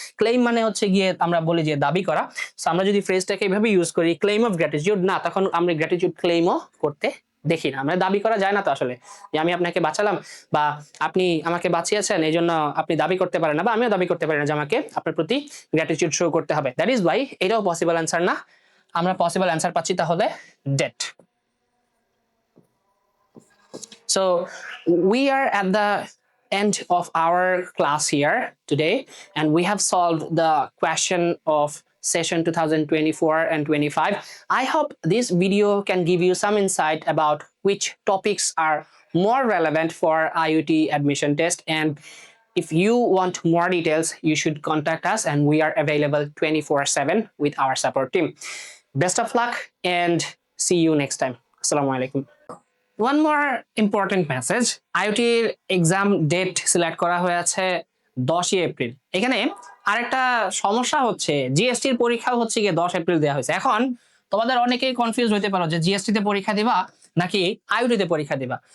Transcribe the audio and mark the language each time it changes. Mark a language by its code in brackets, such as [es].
[bn] Claim মানে হচ্ছে গিয়ে আমরা বলি যে দাবি করা। সো আমরা যদি ফ্রেজটাকে এইভাবে ইউজ করি, ক্লেম অফ গ্র্যাটিটিউড, না তখন আমরা গ্র্যাটিটিউড ক্লেমও করতে দেখি না, আমরা দাবি করা যায় না তো আসলে, যে আমি আপনাকে বাঁচালাম বা আপনি আমাকে বাঁচিয়েছেন এই জন্য আপনি দাবি করতে পারেন না, বা আমিও দাবি করতে পারি না যে আমাকে আপনার প্রতি গ্র্যাটিটিউড শো করতে হবে। দ্যাট ইজ ওয়াই এটাও পসিবল অ্যান্সার না। আমরা পসিবল অ্যান্সার পাচ্ছি তাহলে date. [en] So we are at the end of our class here today, and we have solved the question of session 2024 and 25. I hope this video can give you some insight about which topics are more relevant for IoT admission test, and if you want more details you should contact us, and we are available 24/7 with our support team. Best of luck and see you next time. [ar] Assalamu alaikum. [bn] One more important message, IoT exam date select করা হয়েছে 10ই April. এখানে আরেকটা সমস্যা হচ্ছে, জিএসটির পরীক্ষাও হচ্ছে গিয়ে 10 April দেওয়া হয়েছে। এখন তোমাদের অনেকেই কনফিউজ হতে পারো যে জিএসটি তে পরীক্ষা দিবা নাকি আইওটি তে পরীক্ষা দিবা।